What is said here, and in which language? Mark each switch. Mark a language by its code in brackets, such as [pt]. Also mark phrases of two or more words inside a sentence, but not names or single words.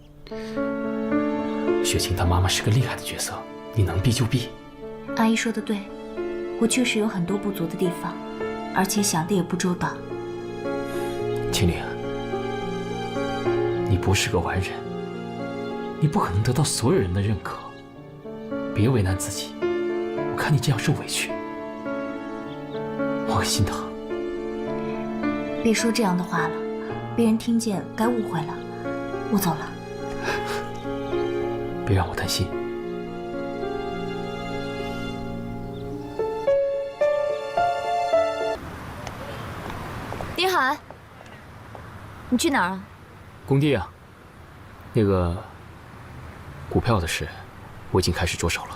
[zh] 雪晴她媽媽是個厲害的角色，你能避就避。阿姨說的對，我確實有很多不足的地方，而且想的也不周到。青玲，你不是個完人，你不可能得到所有人的認可。別為難自己，我看你這樣受委屈，我會心疼。別說這樣的話了，別人聽見該誤會了。我走了。別讓我擔心。丁涵，你去哪儿啊？工地啊，那个股票的事，我已经开始着手了。